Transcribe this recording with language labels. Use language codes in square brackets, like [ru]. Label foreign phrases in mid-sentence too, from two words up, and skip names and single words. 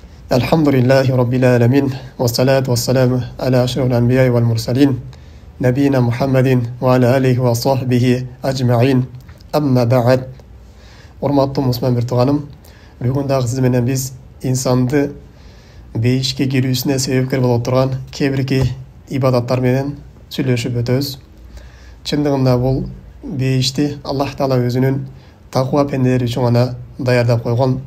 [ar] الحمد لله رب العالمين والصلاة والسلام على أشرف الأنبياء والمرسلين نبينا محمد وعلى آله وصحبه أجمعين أما بعد. [ky] Урматтуу мусулман бир тууганым, бүгүн дагы сиз менен биз инсанды бейишке кирүүсүнө себепкер болуп турган кээ-бирки ибадаттар менен сүйлөшүп өтөбүз. Чындыгында бул бейишти Аллах Таала өзүнүн таква пенделери үчүн гана даярдап койгон.